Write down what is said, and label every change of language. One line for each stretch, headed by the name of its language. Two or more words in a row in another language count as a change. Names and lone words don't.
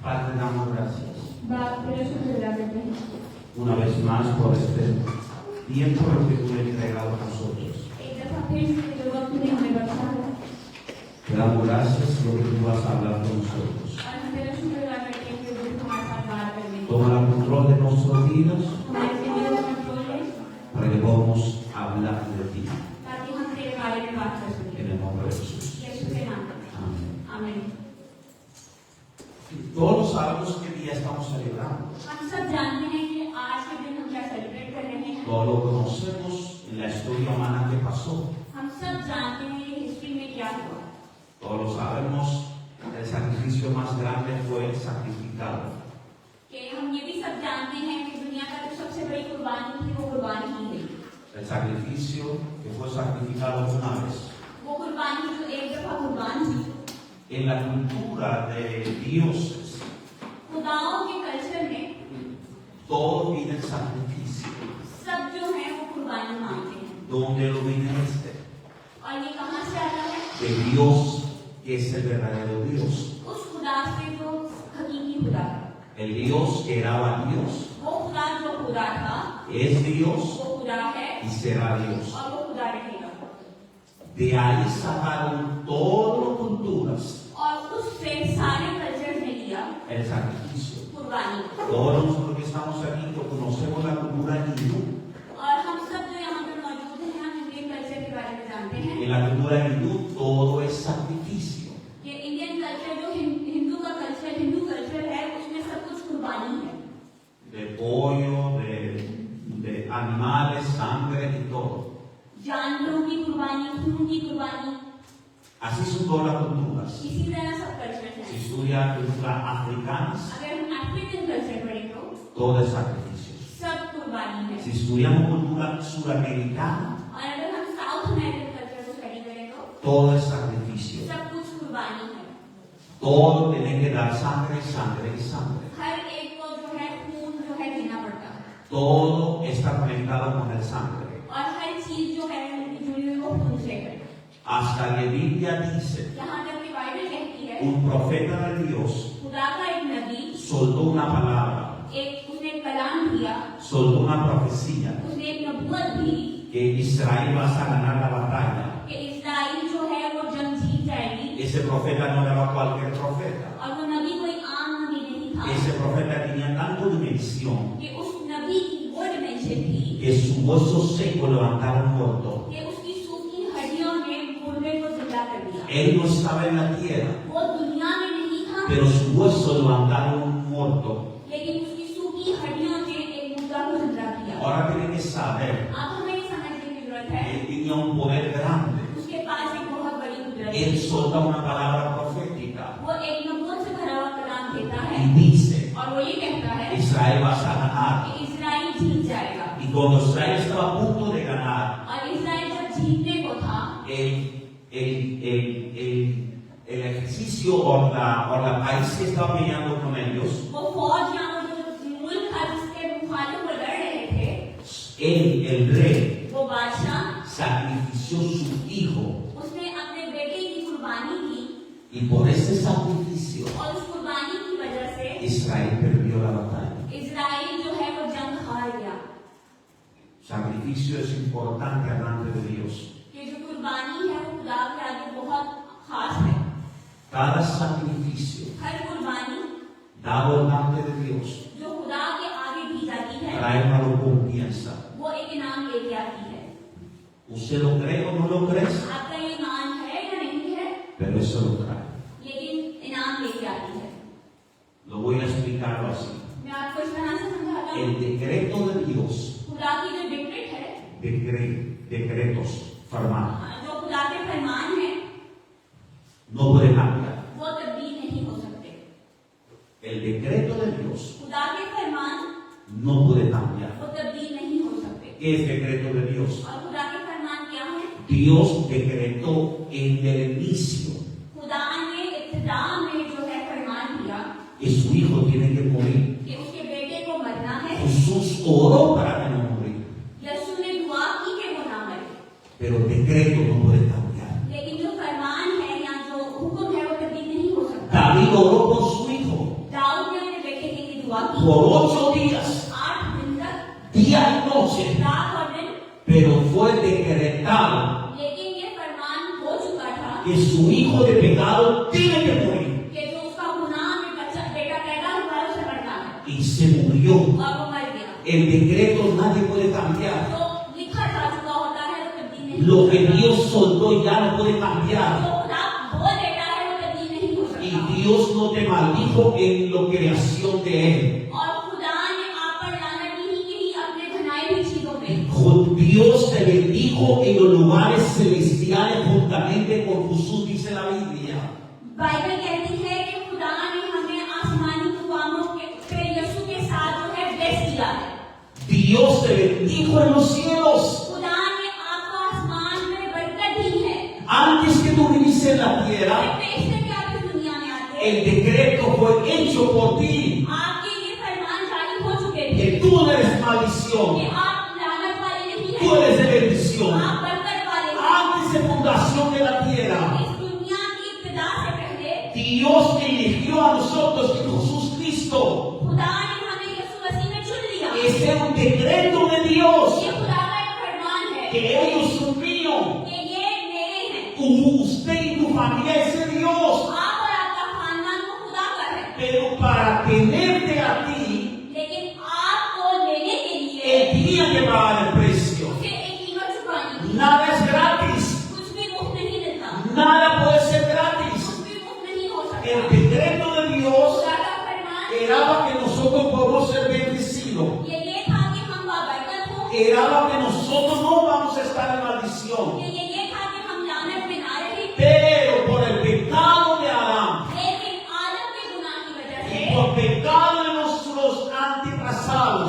Spanish: Padre, damos gracias
Urdu: باپ تیرا شکریہ کرتے ہیں
Spanish: una vez más por este tiempo que tú le has entregado a nosotros.
Urdu: ایک دفعہ پھر سے جو وقت تو نے ہمیں بخشا ہے
Spanish: Te damos gracias por lo que tú vas a hablar con nosotros.
Urdu: اور ہم تیرا شکریہ کرتے ہیں کہ وہ ہمارے ساتھ بات کرنے
Spanish: Toma el control de nuestros días
Urdu: ہمارے زندگی کا کنٹرول ہے
Spanish: para que podamos hablar de ti.
Urdu: تاکہ ہم تیرے بارے میں بات کر سکیں
Spanish: En el nombre de Jesús.
Urdu: یسوع کے نام میں
Spanish: Amén.
Urdu: आमीन
Spanish: Todos sabemos qué día estamos celebrando.
Urdu: ہم سب جانتے ہیں کہ آج کے دن ہم کیا سیلیبریٹ کر رہے ہیں
Spanish: Todos lo conocemos en la historia humana que pasó.
Urdu: ہم سب جانتے ہیں کہ ہسٹری میں کیا ہوا
Spanish: Todos lo sabemos, el sacrificio más grande fue el sacrificado.
Urdu: کہ ہم یہ بھی سب جانتے ہیں کہ دنیا کا جو سب سے بڑی قربانی تھی وہ قربانی کی گئی
Spanish: El sacrificio que fue sacrificado una vez.
Urdu: وہ قربانی جو ایک دفعہ قربان تھی
Spanish: En la cultura de dioses,
Urdu: خداؤں کے کلچر میں
Spanish: todo viene el sacrificio.
Urdu: سب جو ہے وہ قربانی مانگتے ہیں
Spanish: ¿Dónde lo viene este?
Urdu: اور یہ کہاں سے آتا ہے
Spanish: De Dios, que es el verdadero Dios.
Urdu: اس خدا سے جو حقیقی خدا ہے
Spanish: El Dios que era Dios,
Urdu: وہ خدا جو خدا تھا
Spanish: es Dios
Urdu: وہ خدا ہے
Spanish: y será Dios.
Urdu: اور وہ خدا رہے گا
Spanish: De ahí sacaron todas las culturas
Urdu: اور اس سے سارے کلچر نے لیا
Spanish: el sacrificio.
Urdu: कुर्बानी
Spanish: Todos nosotros que estamos aquí que conocemos la cultura hindú.
Urdu: اور ہم سب جو یہاں پہ موجود ہیں ہم
English: Indian culture
Urdu: کے بارے میں جانتے ہیں
Spanish: En la cultura hindú todo es sacrificio.
Urdu: कि
English: Indian culture
Urdu: جو ہندو کلچر ہے اس میں سب کچھ قربانی ہے
Spanish: De pollo, de animales, sangre y todo.
Urdu: جانوروں کی قربانی خون کی قربانی
Spanish: Así son todas las culturas.
Urdu: اسی طرح سب کلچر
Spanish: Si
Urdu: हैं
Spanish: estudia culturas africanas,
Urdu: اگر ہم
English: African culture
Urdu: پڑھیں تو
Spanish: todo es sacrificio.
Urdu: سب قربانی ہے
Spanish: Si estudiamos cultura suramericana,
Urdu: اور اگر ہم
English: South American culture
Urdu: کو اسٹڈی کریں تو
Spanish: todo es sacrificio.
Urdu: سب کچھ قربانی ہے
Spanish: Todo tiene que dar sangre, sangre y sangre.
Urdu: ہر ایک کو جو ہے خون جو ہے دینا پڑتا ہے
Spanish: Todo está conectado con el sangre.
Urdu: اور ہر چیز جو ہے جڑی ہوئی وہ خون سے ہے
Spanish: Hasta que Biblia dice,
Urdu: یہاں تک کہ بائبل کہتی ہے
Spanish: un profeta de Dios
Urdu: خدا کا ایک نبی
Spanish: soltó una palabra,
Urdu: اس نے ایک کلام دیا
Spanish: soltó una profecía,
Urdu: اس نے ایک نبوت دی
Spanish: que Israel va a ganar la batalla.
Urdu: کہ اسرائیل جو ہے وہ جنگ جیت جائے گی
Spanish: Ese profeta no era cualquier profeta.
Urdu: اور وہ نبی کوئی عام نبی نہیں تھا
Spanish: Ese profeta tenía tanto dimensión
Urdu: کہ اس نبی کی وہ ڈائمینشن تھی
Spanish: que su hueso seco levantaron muerto.
Urdu: کہ اس کی سوکھی ہڈیوں نے مردے کو زندہ کر دیا
Spanish: Él no estaba en la tierra,
Urdu: وہ دنیا میں نہیں تھا
Spanish: pero su hueso levantaron muerto.
Urdu: لیکن اس کی سوکھی ہڈیوں نے ایک مردہ کو زندہ کیا
Spanish: Ahora tienen que saber,
Urdu: اب ہمیں یہ سمجھنے کی ضرورت ہے
Spanish: él tenía un poder grande.
Urdu: اس کے پاس ایک بہت بڑی قدرت ہے
Spanish: Él solta una palabra profética
Urdu: وہ ایک نبوت سے بھرا ہوا کلام دیتا ہے
Spanish: y dice,
Urdu: اور وہ یہ کہتا ہے
Spanish: Israel va a ganar.
Urdu: کہ اسرائیل جیت جائے گا
Spanish: Y cuando Israel estaba a punto de ganar,
Urdu: اور اسرائیل جب جیتنے کو تھا
Spanish: el ejercicio o la país que estaba peleando con ellos,
Urdu: وہ فوج یا وہ جو ملک تھا جس کے مخالف وہ لڑ رہے تھے
Spanish: él, el rey,
Urdu: وہ بادشاہ
Spanish: sacrifició su hijo
Urdu: اس نے اپنے بیٹے کی قربانی کی
Spanish: y por ese sacrificio
Urdu: اور اس قربانی کی وجہ سے
Spanish: Israel perdió la batalla.
Urdu: اسرائیل جو ہے وہ جنگ ہار گیا
Spanish: Sacrificio es importante delante de Dios.
Urdu: یہ جو قربانی ہے وہ خدا کے آگے بہت خاص ہے
Spanish: Cada sacrificio
Urdu: ہر قربانی
Spanish: dado delante de Dios
Urdu: جو خدا کے آگے دی جاتی ہے
Spanish: trae una recompensa.
Urdu: وہ ایک انعام لے کے آتی ہے
Spanish: ¿Usted lo cree o no lo cree?
Urdu: آپ کا یہ ایمان ہے یا نہیں ہے
Spanish: Pero eso lo trae.
Urdu: لیکن انعام لے کے آتی ہے
Spanish: Lo voy a explicarlo así.
Urdu: میں آپ کو اس طرح سے سمجھاتا ہوں
Spanish: El decreto de Dios,
Urdu: خدا کی جو ڈکریٹ ہے
Spanish: decretos formados,
Urdu: جو خدا کے فرمان ہے
Spanish: no puede cambiar.
Urdu: وہ تبدیل نہیں ہو سکتے
Spanish: El decreto de Dios
Urdu: خدا کے فرمان
Spanish: no puede cambiar.
Urdu: وہ تبدیل نہیں ہو سکتے
Spanish: ¿Qué es decreto de Dios?
Urdu: اور خدا کے فرمان کیا ہے
Spanish: Dios decretó en el inicio
Urdu: خدا نے ابتدا میں جو ہے فرمان دیا
Spanish: que su hijo tiene que morir.
Urdu: کہ اس کے بیٹے کو مرنا ہے
Spanish: Jesús oró para que no muriera.
Urdu: یسوع نے دعا کی کہ وہ نہ مرے
Spanish: Pero el decreto no puede cambiar.
Urdu: لیکن جو فرمان ہے یا جو حکم ہے وہ تبدیل نہیں ہو سکتا
Spanish: David oró por su hijo
Urdu: داؤد نے دعا کی
Spanish: por 8 días,
Urdu: 8 دن تک,
Spanish: día y noche,
Urdu: رات اور دن,
Spanish: pero fue decretado
Urdu: لیکن یہ فرمان ہو چکا تھا
Spanish: que su hijo de pecado tiene que morir.
Urdu: کہ جو اس کا گناہ میں بچہ بیٹا پیدا ہوا ہے اسے مرنا ہے,
Spanish: Y se murió.
Urdu: اور وہ مر گیا.
Spanish: El decreto nadie puede cambiar.
Urdu: جو لکھا جا چکا ہوتا ہے وہ تبدیل نہیں
Spanish: Lo
Urdu: होता
Spanish: que
Urdu: है।
Spanish: Dios soltó ya no puede cambiar.
Urdu: جو خدا بول دیتا ہے وہ تبدیل نہیں ہو
Spanish: Y
Urdu: सकता।
Spanish: Dios no te maldijo en la creación de Él.
Urdu: اور خدا نے آپ پر لعنت نہیں کی اپنے بنائی ہوئی چیزوں پہ.
Spanish: Dios te bendijo en los lugares celestiales juntamente con Jesús, dice la Biblia.
Urdu: بائبل کہتی ہے کہ خدا نے ہمیں آسمانی خداؤں کے پہ یسوع کے ساتھ جو ہے بلیس کیا ہے.
Spanish: Dios te bendijo en los cielos.
Urdu: خدا نے آپ کو آسمان میں برکت دی ہے.
Spanish: Antes que tú viniste en la tierra,
Urdu: اس سے کہ آپ اس دنیا میں آتے
Spanish: el decreto fue hecho por ti.
Urdu: آپ کے یہ فرمان جاری ہو چکے تھے
Spanish: Que tú no eres
Urdu: कि
Spanish: maldición,
Urdu: آپ لعنت والے نہیں
Spanish: tú
Urdu: हैं,
Spanish: eres de bendición.
Urdu: آپ برکت والے ہیں.
Spanish: Antes de fundación de la tierra,
Urdu: اس دنیا کی ابتدا سے پہلے
Spanish: Dios eligió a nosotros en Jesús Cristo.
Urdu: خدا نے ہمیں یسوع مسیح میں چن لیا.
Spanish: Ese es un decreto de Dios.
Urdu: یہ خدا کا ایک فرمان ہے
Spanish: Que ellos son míos.
Urdu: کہ یہ میرے ہیں.
Spanish: Usted y tu familia es de Dios.
Urdu: آپ اور آپ کا خاندان کو خدا کا ہے,
Spanish: Pero para tenerte a ti,
Urdu: لیکن آپ کو لینے کے لیے
Spanish: Él tenía que pagar el precio.
Urdu: اسے ایک قیمت چکانی تھی.
Spanish: Nada es gratis.
Urdu: کچھ بھی مفت نہیں ملتا,
Spanish: Nada puede ser gratis.
Urdu: کچھ بھی مفت نہیں ہو
Spanish: El
Urdu: सकता।
Spanish: decreto de Dios
Urdu: خدا کا فرمان
Spanish: era para que nosotros podamos ser bendecidos.
Urdu: یہ تھا کہ ہم بابرکت ہو,
Spanish: Era para que nosotros no vamos a estar en maldición.
Urdu: یہ تھا کہ ہم لعنت میں نہ رہے.
Spanish: Pero por el pecado de Adán
Urdu: لیکن آدم کے گناہ کی وجہ
Spanish: y
Urdu: से
Spanish: por pecado de nuestros antepasados,